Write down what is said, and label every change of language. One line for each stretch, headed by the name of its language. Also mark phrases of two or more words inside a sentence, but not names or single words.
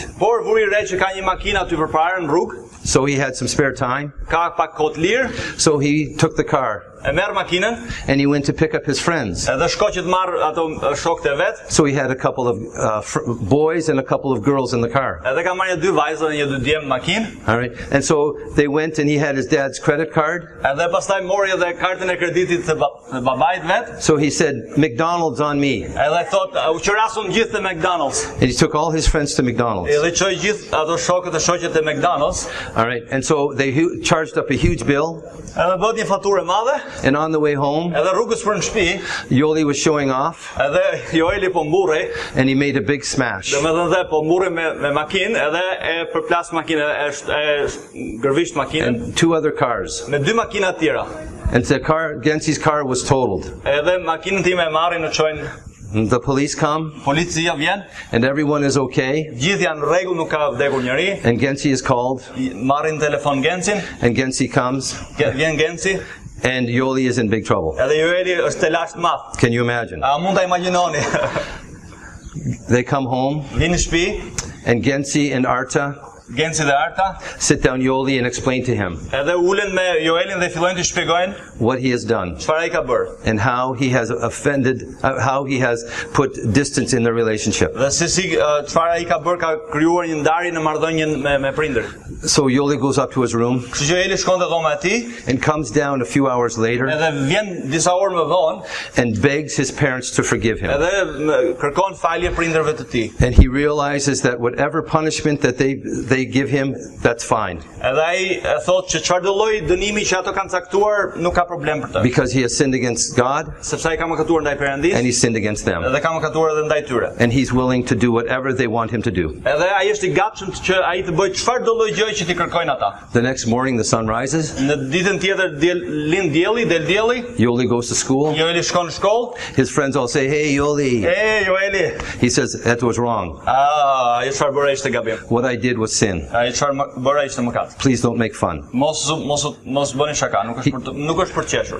Albanian: por vuri re që ka një makinë aty përpara në rrugë,
English: So he had some spare time.
Albanian: ka pak kohë të lirë,
English: So he took the car
Albanian: e merr makinën,
English: and he went to pick up his friends.
Albanian: edhe shko që të marr ato shokët e vet,
English: So he had a couple of boys and a couple of girls in the car.
Albanian: edhe ka marrë dy vajza dhe një dy djem në makinë,
English: All right. And so they went and he had his dad's credit card.
Albanian: edhe pastaj mori edhe kartën e kreditit të babait vet,
English: So he said, McDonald's on me.
Albanian: edhe thot u qirasun gjithë te McDonald's.
English: And he took all his friends to McDonald's.
Albanian: Edhe çoi gjithë ato shokët e shoqet e McDonald's,
English: All right. And so they charged up a huge bill.
Albanian: edhe bët një faturë e madhe,
English: And on the way home,
Albanian: edhe rrugës për në shtëpi,
English: Yoli was showing off
Albanian: edhe Joeli po mburrej,
English: and he made a big smash.
Albanian: domethënë dhe po mburrej me makinë, edhe e përplas makinën, e gërvisht makinën
English: And two other cars.
Albanian: me dy makina të tjera.
English: And the car, Gensi's car was totaled.
Albanian: Edhe makinën time e marrin në çojnë,
English: And the police come
Albanian: policia vjen,
English: and everyone is okay.
Albanian: gjithë janë në rregull, nuk ka vdekur njëri.
English: And Gensi is called
Albanian: Marrin telefon Gensin,
English: and Gensi comes
Albanian: vjen Gensi,
English: and Yoli is in big trouble.
Albanian: edhe Joeli është të lashtë madh.
English: Can you imagine?
Albanian: A mund ta imagjinoni?
English: They come home
Albanian: Vini në shtëpi,
English: and Gensi and Arta
Albanian: Gensi dhe Arta,
English: sit down Yoli and explain to him
Albanian: edhe ulen me Joelin dhe fillojnë të shpjegojnë
English: what he has done
Albanian: çfarë ai ka bërë.
English: and how he has offended, how he has put distance in the relationship.
Albanian: Dhe se si çfarë ai ka bërë, ka krijuar një ndarje në marrëdhënien me prindër.
English: So Yoli goes up to his room
Albanian: Kështu që Joeli shkon te dhoma e tij,
English: and comes down a few hours later
Albanian: edhe vjen disa orë më vonë,
English: and begs his parents to forgive him.
Albanian: edhe kërkon falje prindërve të tij.
English: And he realizes that whatever punishment that they give him, that's fine.
Albanian: Edhe ai thotë që çfarëdo lloj dënimi që ato kanë caktuar nuk ka problem për të.
English: Because he has sinned against God
Albanian: Sepse ai ka mëkatuar ndaj Perëndis,
English: and he sinned against them.
Albanian: edhe ka mëkatuar edhe ndaj tyre.
English: And he's willing to do whatever they want him to do.
Albanian: Edhe ai është I gatshëm që ai të bëjë çfarëdo lloj gjëje që t'i kërkojnë ata.
English: The next morning the sun rises,
Albanian: Në ditën tjetër lind dielli, del dielli,
English: Yoli goes to school.
Albanian: Joeli shkon në shkollë.
English: His friends all say, "Hey Yoli." Joeli, He says, "That was wrong.
Albanian: ai çfarë bëre ishte gabim.
English: What I did was sin.
Albanian: Ai çfarë bëre ishte mëkat.
English: Please don't make fun."
Albanian: Mos bëni shaka, nuk është për të qeshur.